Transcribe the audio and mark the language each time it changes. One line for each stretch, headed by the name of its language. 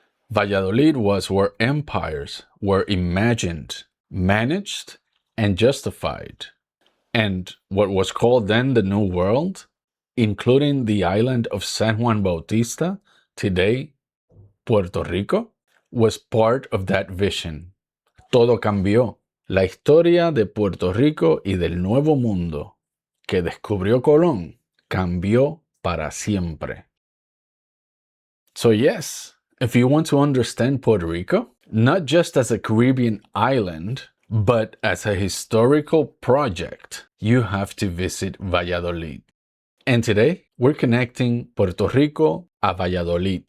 English: Valladolid was where empires were imagined, managed, and justified. And what was called then the New World, including the island of San Juan Bautista, today Puerto Rico, was part of that vision.
Spanish: Todo cambió. La historia de Puerto Rico y del Nuevo Mundo que descubrió Colón cambió para siempre.
English: So yes, if you want to understand Puerto Rico, not just as a Caribbean island, but as a historical project, you have to visit Valladolid. And today, we're connecting Puerto Rico a Valladolid.